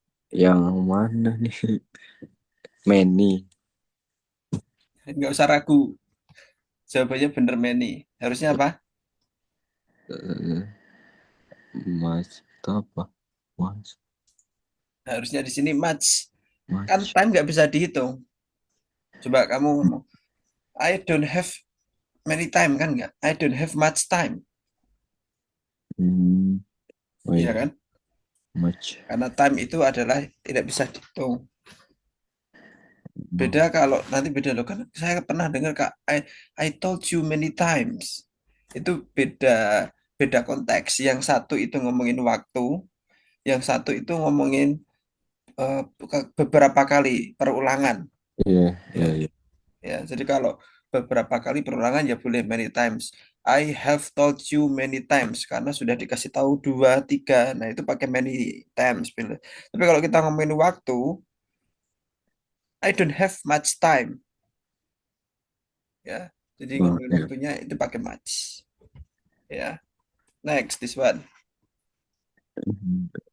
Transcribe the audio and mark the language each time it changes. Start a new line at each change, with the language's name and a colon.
Indonesian: Yang mana nih? Many. Nggak usah ragu. Jawabannya bener Manny. Harusnya apa?
English: Uh, much
Indonesian: apa?
English: Much,
Indonesian: Harusnya di sini much. Kan
English: much.
Indonesian: time nggak bisa dihitung. Coba kamu ngomong,
English: I don't have many time
Indonesian: kan nggak?
English: I don't have much time. Hmm, oh
Indonesian: Iya iya, kan?
English: much.
Indonesian: Karena time itu adalah tidak bisa dihitung.
English: No.
Indonesian: Beda kalau nanti beda loh kan saya pernah dengar Kak
English: I told you many times.
Indonesian: Itu beda beda konteks. Yang satu itu ngomongin waktu, yang satu itu ngomongin beberapa kali perulangan Iya, ya. iya, iya. Ya, jadi kalau beberapa kali perulangan ya boleh many times.
English: I have told you many times
Indonesian: karena sudah dikasih tahu dua, tiga. Nah itu pakai
English: many times.
Indonesian: Pilih. Tapi kalau kita ngomongin waktu,
English: I don't have much time.
Indonesian: Ya, jadi Oh, ngomongin iya. waktunya itu pakai much.
English: Ya, next this one. Mhm.